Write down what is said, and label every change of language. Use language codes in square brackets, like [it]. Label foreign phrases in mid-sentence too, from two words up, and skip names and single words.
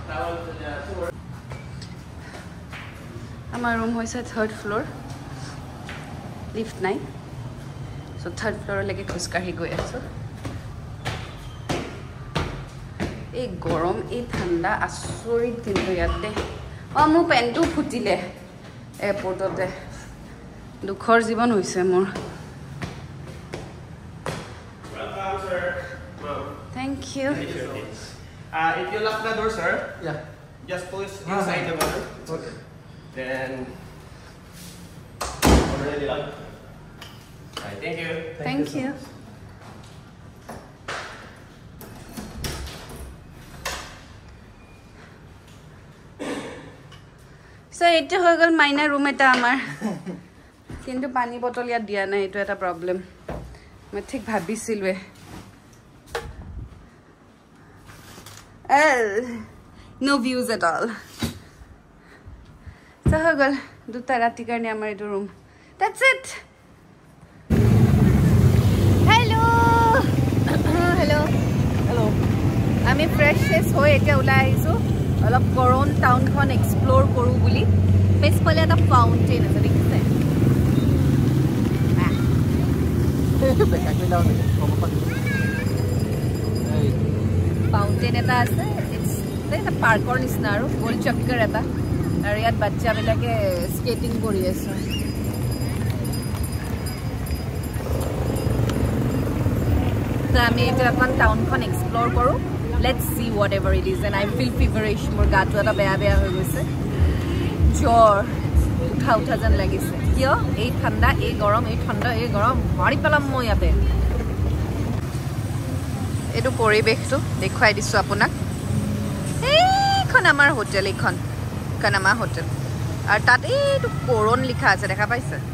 [as] আমাৰ ৰুম হৈছে 3rd ফ্লোৰ লিফট নাই সো 3rd ফ্লোৰলৈকে খোজকাঢ়ি গৈ আছো এই গৰম এই ঠাণ্ডা আচৰিত কিন্তু ইয়াতে মোৰ পেণ্টটো ফুটিলে এয়াৰপৰ্টতে দুখৰ জীৱন হৈছে মোৰ [en] Thank you. If you lock the door, sir, just push inside the water. Okay. Then already locked. Right, thank you. Thank you. [as] So এটা হৈ গল মাইনা ৰুম এটা আমাৰ কিন্তু পানী বটল ইয়াত দিয়া নাই এটো এটা প্ৰবলেম মই ঠিক ভাবিছিলৱে [en] no views at all so [as] হৈ গল দুটা ৰাতি কাৰণে আমাৰ এটো ৰুম [en] that's it [as] hello আমি ফ্ৰেশেছ হৈ এতিয়া ওলাই আহিছো অলপ কৰণ টাউনখন এক্সপ্লোৰ কৰো বুলি পেছফালে এটা ফাউন্টেন আছে দেখিছে ফাউন্টেন এটা আছে এটা পাৰ্কৰ নিচিনা আৰু গোল চক্কৰ এটা আৰু ইয়াত বাচ্চাবিলাকে স্কেটিং কৰি আছে তো আমি এতিয়া এখন টাউনখন এক্সপ্লোৰ কৰো [en] let's see whatever it is and I feel feverish [as] মোৰ গাটো এটা বেয়া হৈ গৈছে জ্বৰ উঠা যেন লাগিছে কিয় এই ঠাণ্ডা এই গৰম মাৰি পেলাম মই ইয়াতে এইটো পৰিবেশটো দেখুৱাই দিছো আপোনাক এইখন আমাৰ হোটেল এইখন কানামা হোটেল আৰু তাত এইটো কৰণ লিখা আছে দেখা পাইছে